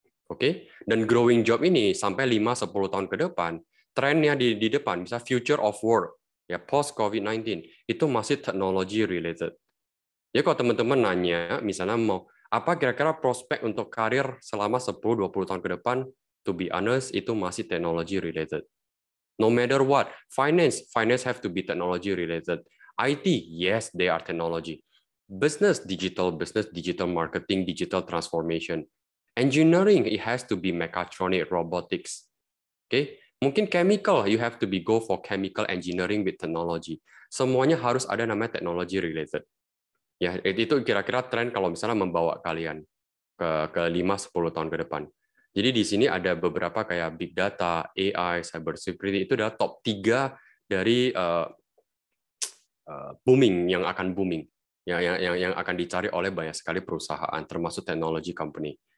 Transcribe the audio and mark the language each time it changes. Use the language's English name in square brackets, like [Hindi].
[Indonesian] Oke, dan growing job ini sampai 5-10 tahun ke depan, trennya di depan, bisa future of work, ya, post COVID-19, itu masih technology related. Jadi kalau teman-teman nanya, misalnya mau apa kira-kira prospek untuk karir selama 10-20 tahun ke depan, [English] to be honest, [Indonesian] itu masih technology related. [English] No matter what, finance have to be technology related. IT, yes, they are technology. Business, digital marketing, digital transformation. Engineering, it has to be mechatronic, robotics. Okay? Mungkin chemical, you have to go for chemical engineering with technology. [Indonesian] Semuanya harus ada namanya technology related. Ya, itu kira-kira tren kalau misalnya membawa kalian ke 5-10 tahun ke depan. Jadi di sini ada beberapa kayak big data, AI, cyber security, itu adalah top 3 dari booming, yang akan booming, yang akan dicari oleh banyak sekali perusahaan, termasuk technology company.